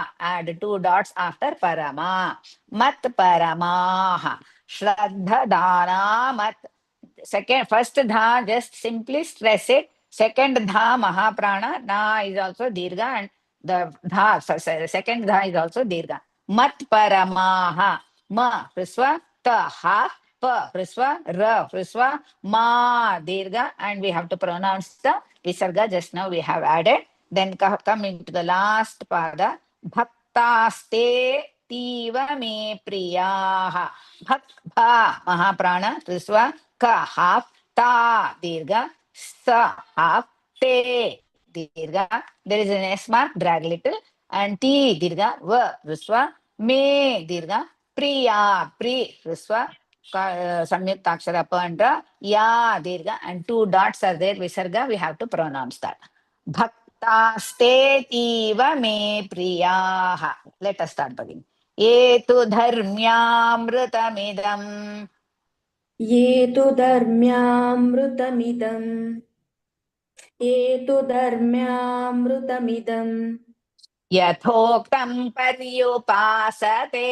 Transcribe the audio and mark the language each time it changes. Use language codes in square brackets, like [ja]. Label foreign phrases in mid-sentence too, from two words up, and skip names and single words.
[en] Add 2 dots after Parama. [sa] मत्परमाः. श्रद्दधाना मत्. [en] First Dha, just simply stress it. Second Dha, Mahaprana. Na is also Dirgha and the Dha, second Dha is also Dirgha. [sa] मत्परमाः. [en] Ma, Hrisva, Ta, Ha. Pa, Hrisva, Ra, Hrisva, Ma, Dirgha, and we have to pronounce the Visarga. Just now we have added. Then come into the last pada. [sa] भक्तास्तेऽतीव मे प्रियाः. [en] Bha, Mahaprana, Hrisva, Ka, half, Ta, Dirgha, Sa, half, Te, dirgha. There is an S mark, drag little. And T dirgha, V, Risva. Me dirgha, Priya, Pri, Risva. [sa] संयुक्त अक्षर [en] Pandra, Ya dirgha. And 2 dots are there, Visarga. We have to pronounce that. [sa] भक्तास्तेऽतीव मे प्रियाः. [en] Let us start again. [sa] ये तु धर्म्यामृतमिदम्. ये तु धर्म्यामृतमिदम् ये तु धर्म्यामृतमिदम् यथोक्तं पर्युपासते.